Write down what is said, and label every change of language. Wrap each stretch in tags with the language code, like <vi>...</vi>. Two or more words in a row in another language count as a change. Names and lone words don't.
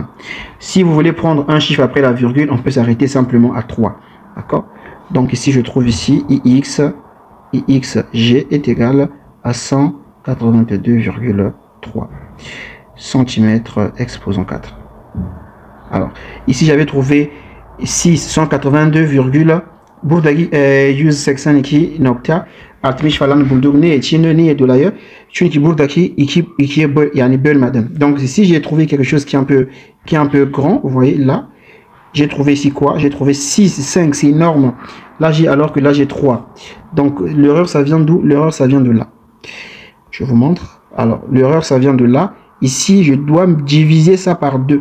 <fr>Si vous voulez prendre un chiffre après la virgule, on peut s'arrêter simplement à 3. D'accord? Donc ici, je trouve ici IXG est égal à 182,3 cm exposant 4. Alors, ici, j'avais trouvé 682,</fr> <tr>buradaki 182 nokta 60 falan bulduk ne için ne dolayı çünkü buradaki ikiye yani bölmedim.</tr> <fr>Donc ici j'ai trouvé quelque chose qui est un peu grand, vous voyez là. J'ai trouvé ici quoi? J'ai trouvé 6, 5, c'est énorme. Là alors que là j'ai 3. Donc l'erreur ça vient d'où? L'erreur ça vient de là. Je vous montre. Alors l'erreur ça vient de là. Ici, je dois diviser ça par 2.</fr>